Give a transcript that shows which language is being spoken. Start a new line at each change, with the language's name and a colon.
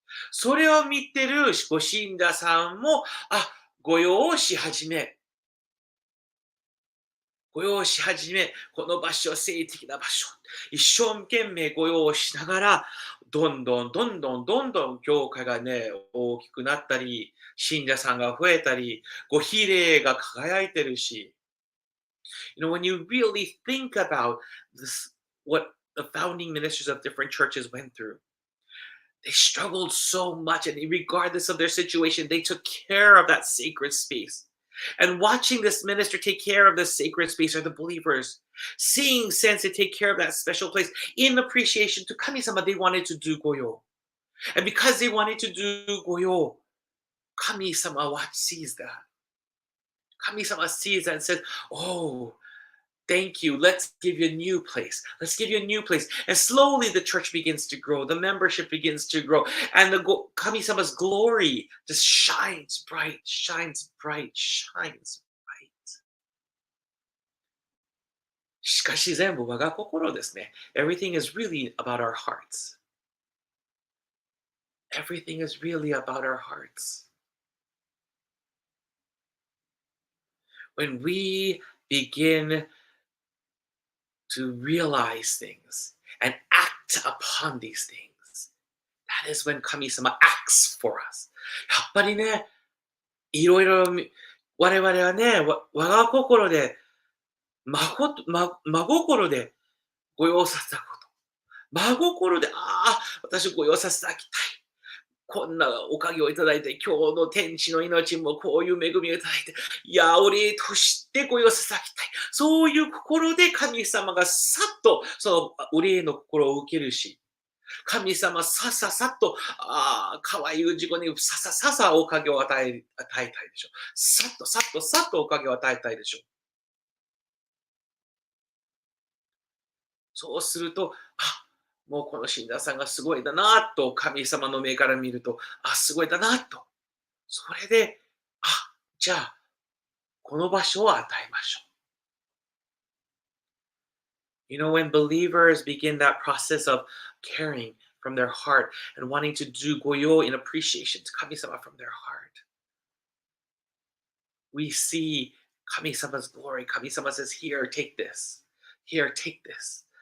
Japanese: それを見てるご信者さんも、御用をし始め、御用し始め、この場所、性的な場所、一生懸命御用しながら、どんどん教会がね、大きくなったり、信者さんが増えたり、ご比例が輝いてるし、
English: when you really think about this, what the founding ministers of different churches went through, they struggled so much, and regardless of their situation, they took care of that sacred space. And watching this minister take care of the sacred space or the believers, seeing Sensei take care of that special place in appreciation to Kami-sama, they wanted to do Goyo. And because they wanted to do Goyo, Kami-sama sees that. Kami-sama sees that and says, oh, thank you. Let's give you a new place. Let's give you a new place. And slowly the church begins to grow. The membership begins to grow. And the Kami-sama's glory just shines bright, shines bright, shines bright.
Japanese: しかし全部我が心ですね。
English: Everything is really about our hearts. Everything is really about our hearts. When we begin to realize things and act upon these things, that is when 神様 acts for us.
Japanese: やっぱりね、いろいろ我々はね、我が心で、真心でご用させたこと。真心で、私ご用させてあげたい。こんなおかげをいただいて、今日の天地の命もこういう恵みをいただいて、お礼としてご用させてあげたい。そういう心で神様がさっとそのお礼の心を受けるし、神様さっと、可愛い氏子にさおかげを与えたいでしょう。さっとおかげを与えたいでしょう。そうすると、もうこの信者さんがすごいだなと、神様の目から見ると、すごいだなと。それで、じゃあ、この場所を与えましょう。
English: When believers begin that process of caring from their heart and wanting to do goyo in appreciation to Kami-sama from their heart, we see Kami-sama's glory. Kami-sama says, here, take this. Here, take this.